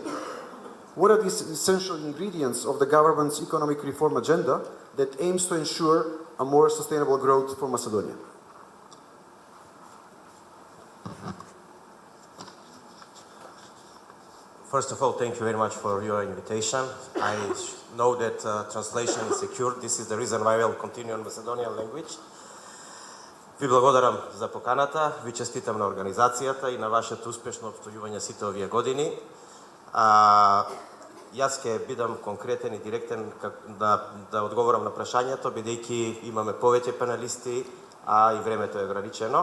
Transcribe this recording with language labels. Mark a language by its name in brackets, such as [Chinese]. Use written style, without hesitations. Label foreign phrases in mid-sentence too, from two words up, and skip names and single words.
[English] What are these essential ingredients of the government's economic reform agenda that aims to ensure a more sustainable growth for Macedonia? First of all, thank you very much for your invitation. I know that translation is secured. This is the reason why I will continue in Macedonian language. [Macedonian] Ви благодарам за поканата, ви честитам на организацијата и на вашето успешно обстојување сите овие години. Јас ќе бидам конкретен и директен да одговорам на прашањето, бидејќи имаме повеќе паналисти, а и времето е ограничено.